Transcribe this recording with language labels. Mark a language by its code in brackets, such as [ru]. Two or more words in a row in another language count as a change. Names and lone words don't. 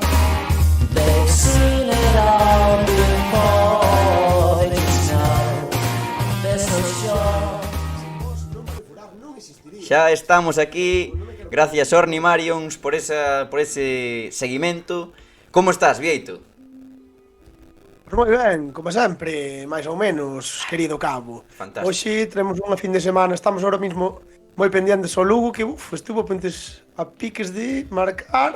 [en] They've seen it all before. They know they're so sure. [gl] Xa estamos aquí. Gracias, Orni Marions, por ese seguimento. Como estás, Vieito? Pois moi ben, como sempre, máis ou menos, querido Cabo. Fantástico. Hoxe tenemos unha fin de semana, estamos [es] ahora mismo [gl] moi pendientes ao Lugo, [es] que estuvo pendientes [gl] a piques de marcar,